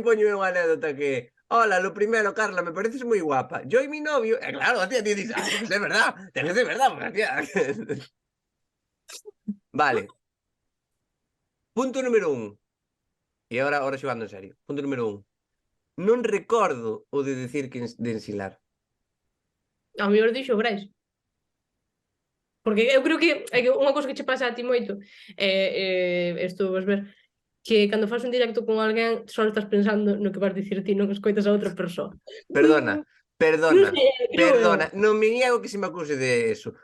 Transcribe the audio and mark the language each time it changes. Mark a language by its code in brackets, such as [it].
[gl] poño unha anécdota que, [es] hola, lo primero, [gl] Carla, me pareces moi guapa. [es] Yo y mi novio, claro, hostia, ti dices, tiene que ser verdad, tiene que ser verdad, porque, hostia. [gl] Vale. Punto número 1. E ahora xogando en serio. Punto número 1. Non recordo o de decir que de ensilar. Ao mellor dixo Brais. Porque eu creo que é que unha cousa que che pasa a ti moito isto vas ver que cando fas un directo con alguén só estás pensando no que vas dicir ti, non escoitas a outra persoa. Perdona, Non sei, creo eu. [es] non me niego que se me acuse de eso.